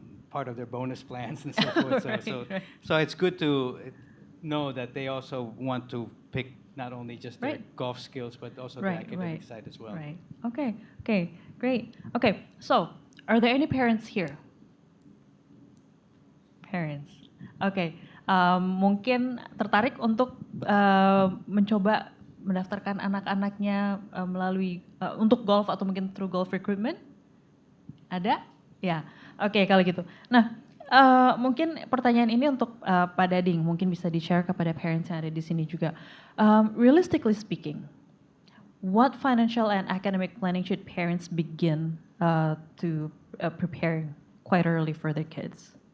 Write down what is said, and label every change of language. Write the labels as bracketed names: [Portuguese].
[English] Part of their bonus plans and so forth. So it's good to know that they also want to pick not only just their golf skills, but also the academic side as well. Right. Okay. Okay. Great. Okay. So, are there any parents here? Parents. Okay. [Indonesian] Mungkin tertarik untuk mencoba mendaftarkan anak-anaknya melalui untuk golf atau mungkin [English] through golf recruitment? [Indonesian] Ada? Ya. Oke, kalau gitu. Nah, mungkin pertanyaan ini untuk Pak Dading, mungkin bisa di-share kepada parents yang ada di sini juga. [English] Realistically speaking, what financial and academic planning should parents begin to prepare quite early for their kids?